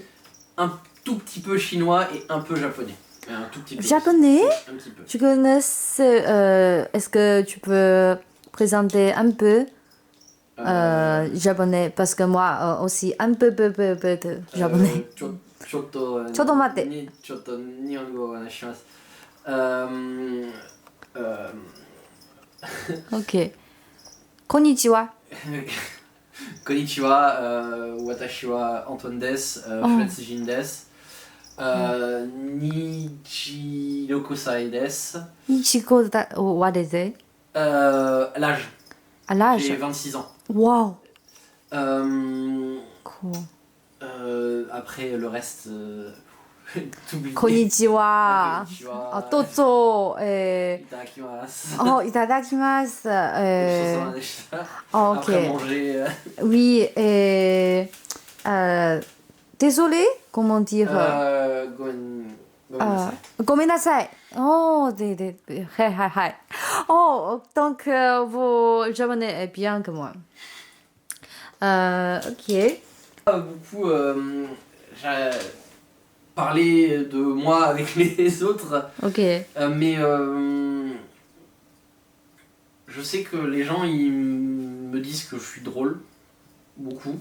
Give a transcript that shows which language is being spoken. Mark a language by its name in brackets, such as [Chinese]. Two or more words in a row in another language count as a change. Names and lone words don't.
[French] Un tout petit peu chinois et un peu japonais. Un tout petit peu. Japonais? Un petit peu. Tu connais est-ce que tu peux présenter un peu japonais? Parce que moi aussi, un peu de japonais. [Japanese] ちょっとちょっと待って。ちょっと日本語をお話しします。 [French] Ok. Konnichiwa. [Japanese] こんにちは、私はアントンです、フランス人です。26歳です。 [English] Ichigo da, what is it? [French] L'âge, À l'âge? j'ai 26 ans. Wow. Euh, Cool. Après le reste, t'oublies. Konnichiwa. Konnichiwa. Ah, dozo. Itadakimasu. Oh, itadakimasu. [Japanese] ごちそうさまでした。 [French] Ok. Après manger. Oui, désolé, comment dire? [Japanese] ごめんなさい。 Gomenasai. [English] Oh, hi. [French] Oh, donc vos japonais est bien que moi. Ok. Beaucoup j'ai parlé de moi avec les autres, Ok. mais je sais que les gens ils me disent que je suis drôle, beaucoup.